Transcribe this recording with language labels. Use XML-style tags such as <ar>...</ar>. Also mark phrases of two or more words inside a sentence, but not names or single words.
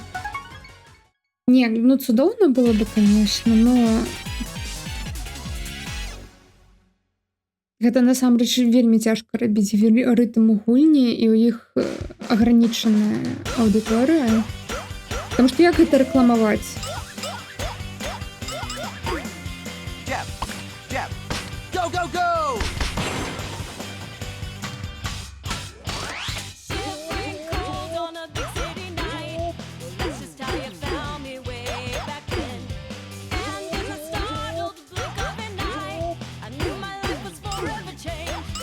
<be>Не, ну цудоўна было бы, конечно, но гэта насамрэч вельмі цяжка рабіць рытм у гульні, і ў іх агранічаная аўдыторыя. Таму што як гэта рэкламаваць?</be> <en>Jab, jab. Go, go, go! Shivering cold on a big city night. Well, that's just how you found me way back then. And in the startled blink of an eye, I knew my life was forever changed.</en>